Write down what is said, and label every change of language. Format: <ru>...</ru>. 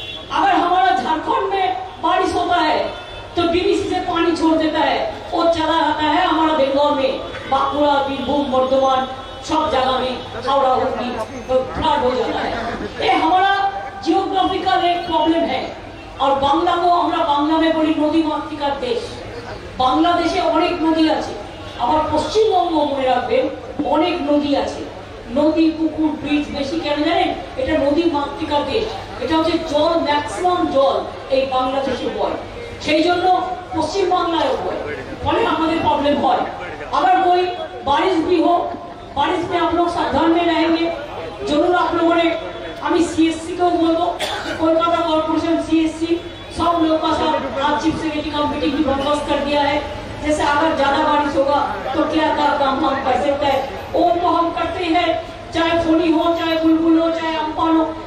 <hi>अगर हमारा झारखंड में बारिश होता है तो डीवीसी से पानी छोड़ देता है, वो चला आता है हमारा बंगाल में, बांकुड़ा, बीरभूम, बर्धमान, सब जगह में, हावड़ा, हुगली, फ्लड हो जाता है। ये हमारा जियोग्राफिकल एक प्रॉब्लम है। और बांग्ला को</hi> <bn>আমরা বাংলা में বলি নদী মাতৃকার দেশ। বাংলাদেশে অনেক নদী আছে, আবার পশ্চিমবঙ্গ মনে রাখবেন অনেক নদী আছে। নদী, পুকুর, ব্রিজ বেশি কেন জানেন? এটা নদী মাতৃকার দেশ। এটা হচ্ছে জল, ম্যাক্সিমাম জল এই বাংলাদেশে বয়, সেই জন্য পশ্চিম বাংলায় বয়, ফলে আমাদের প্রবলেম হয়।</bn> <hi>अगर कोई बारिश भी हो, बारिश में आप लोग सावधान में रहेंगे जरूर। आप लोगों ने, हमें सीएससी को बोलो, कोलकाता कॉर्पोरेशन सीएससी सब लोग का साथ आज चीफ सेक्रेटरी का मीटिंग भी बंदोबस्त कर दिया है। जैसे अगर ज्यादा बारिश होगा तो क्या काम हम कर सकते हैं, वो तो हम करते हैं, चाहे फोनी हो, चाहे बुलबुल हो, चाहे अम्फान हो।</hi>